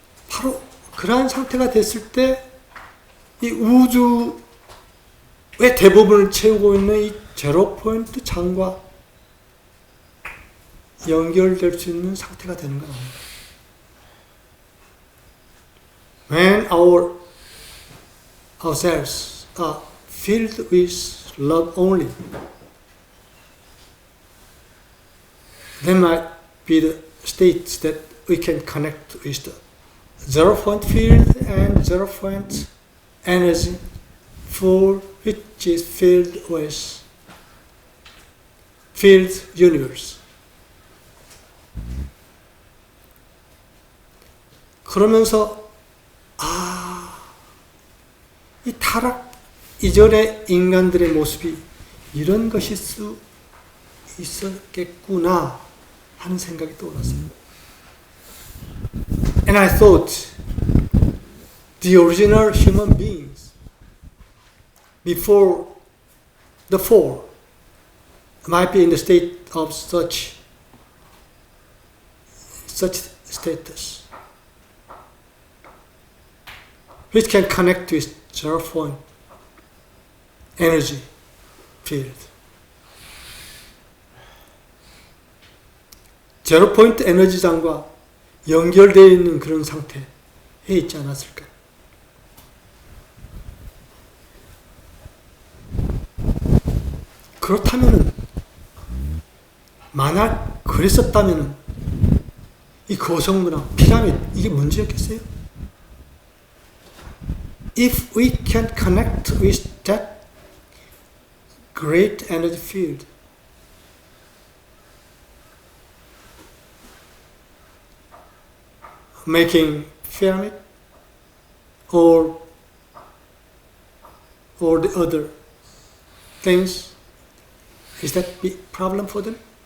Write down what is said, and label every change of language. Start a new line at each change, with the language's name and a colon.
Korean: 바로 그러한 상태가 됐을 때 이 우주의 대부분을 채우고 있는 이 제로 포인트 장과 연결될 수 있는 상태가 되는 겁니다.
English: When ourselves are filled with love only, there might be the states that we can connect with the zero point field and zero point energy for which is filled with filled universe.
Korean: 그러면서 이 타락 이전의 인간들의 모습이 이런 것일 수 있었겠구나 하는 생각이 떠올랐어요.
English: And I thought the original human beings before the fall might be in the state of such status, which can connect with zero point energy field.
Korean: 제로 포인트 에너지장과 연결되어 있는 그런 상태에 있지 않았을까? 그렇다면은, 만약 그랬었다면은 이 고성문화, 피라미드 이게 문제였겠어요?
English: If we can connect with that great energy field, making pyramid or the other things, is that a big problem for them?